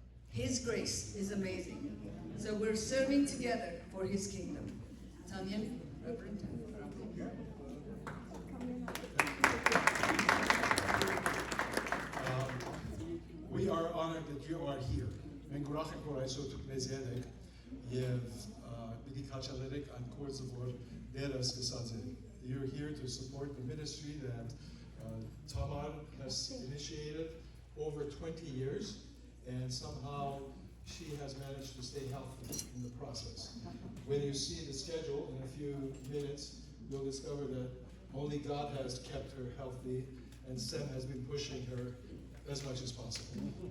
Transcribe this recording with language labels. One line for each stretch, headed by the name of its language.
English: His grace is amazing. So we're serving together for His kingdom. Taniel, Reverend. We are honored that you are here.
Armenian: Մենք ուրախ ենք, որ այսօր դուք մեզ հետ եք եւ պիտի քաչալերեք այն կորձը, որ դերը սկսած է.
English: You're here to support the ministry that Tamar has initiated over 20 years, and somehow she has managed to stay healthy in the process. When you see the schedule in a few minutes, you'll discover that only God has kept her healthy, and Sam has been pushing her as much as possible.